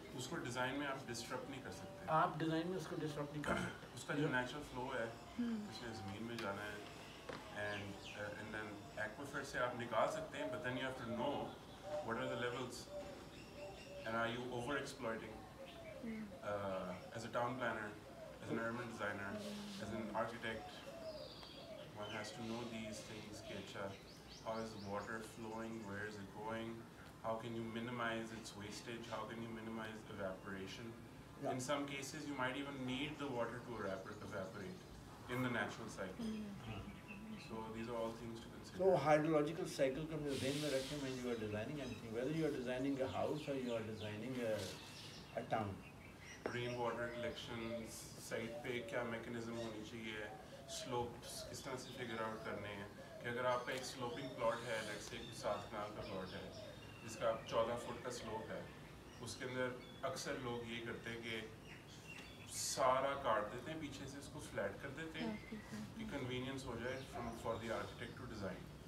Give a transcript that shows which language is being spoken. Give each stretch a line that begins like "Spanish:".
Urdu: اس کو ڈیزائن میں آپ ڈسٹرپ نہیں کر سکتے. آپ ڈیزائن میں اس کو ڈسٹرپ نہیں کر سکتے. اس کا جو نیچرل فلو ہے اس نے زمین میں جانا ہے، اینڈ دین ایکویفر سے آپ نکال سکتے ہیں،
English: But then you have to know what are the levels and are you over exploiting. As a town planner, as an urban designer, as an architect, one has to know these things
Urdu: کہ اچھا
English: how is the water flowing, where is it going, how can you minimize its wastage, how can you minimize evaporation. Yeah. In some cases you might even need the water to evaporate in the natural cycle. So these are all things to consider. So hydrological cycle
Urdu: کو ذہن میں رکھیں
English: when you are designing anything, whether you are designing a house or you are designing a town.
Urdu: Rain water collection site پہ کیا mechanism ہونی چاہیے، slopes کس طرح سے figure out کرنے ہیں. کہ اگر آپ کا ایک سلوپنگ پلاٹ ہے، لیٹس سے 7 کنال کا پلاٹ ہے جس کا 14 فٹ کا سلوپ ہے، اس کے اندر اکثر لوگ یہ کرتے ہیں کہ سارا کاٹ دیتے ہیں، پیچھے سے اس کو فلیٹ کر دیتے ہیں کہ کنوینئنس ہو جائے
English: For the architect to design.